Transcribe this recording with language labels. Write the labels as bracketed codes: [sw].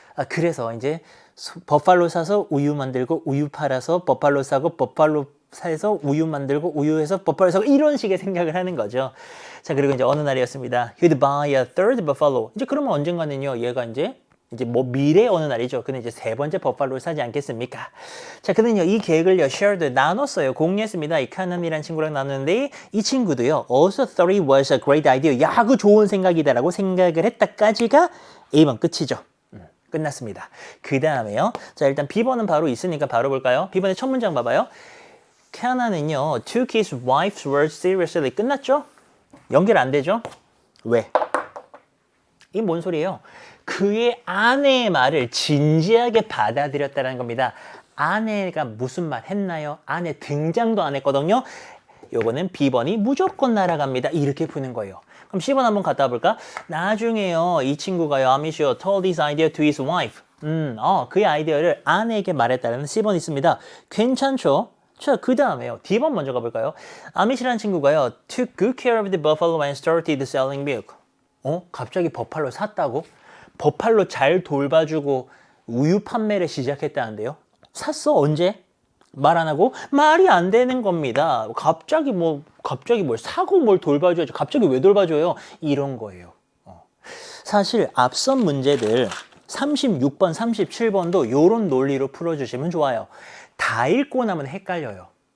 [ko] 그래서 이제 버팔로 사서 우유 만들고 우유 팔아서 버팔로 사고 버팔로 사서 우유 만들고 우유에서 버팔로 사고 이런 식의 생각을 하는 거죠. 자, 그리고 이제 어느 날이었습니다. [en] He'd buy a third buffalo. [ko] 이제 그러면 언젠가는요 얘가 이제 뭐 미래 어느 날이죠. 근데 이제 세 번째 버팔로를 사지 않겠습니까? 자, 그는요 이 계획을요 shared 나눴어요. 공유했습니다. 이 카난이라는 친구랑 나눴는데 이 친구도요 [en] also thought it was a great idea. [ko] 야, 그 좋은 생각이다라고 생각을 했다까지가 A번 끝이죠. 끝났습니다. 그 다음에요. 자, 일단 B번은 바로 있으니까 바로 볼까요? B번의 첫 문장 봐봐요. [en] 카난은요 took his wife's words seriously. [ko] 끝났죠? 연결 안 되죠? 왜? 이 뭔 소리예요? 그의 아내의 말을 진지하게 받아들였다는 겁니다. 아내가 무슨 말 했나요? 아내 등장도 안 했거든요. 요거는 B번이 무조건 날아갑니다. 이렇게 푸는 거예요. 그럼 C번 한번 갔다 와볼까? 나중에요. 이 친구가요. [en] 아미시오 told this idea to his wife. [ko] 그의 아이디어를 아내에게 말했다는 C번 있습니다. 괜찮죠? 자, 그 다음에요. D번 먼저 가볼까요? 아미시라는 친구가요. [en] took good care of the buffalo and started selling milk. [ko] 갑자기 버팔로 샀다고? 버팔로 잘 돌봐주고 우유 판매를 시작했다는데요. 샀어? 언제? 말 안 하고? 말이 안 되는 겁니다. 갑자기 뭘 사고 뭘 돌봐줘야죠. 갑자기 왜 돌봐줘요? 이런 거예요. 사실 앞선 문제들 36번, 37번도 이런 논리로 풀어주시면 좋아요. 다 읽고 나면 헷갈려요.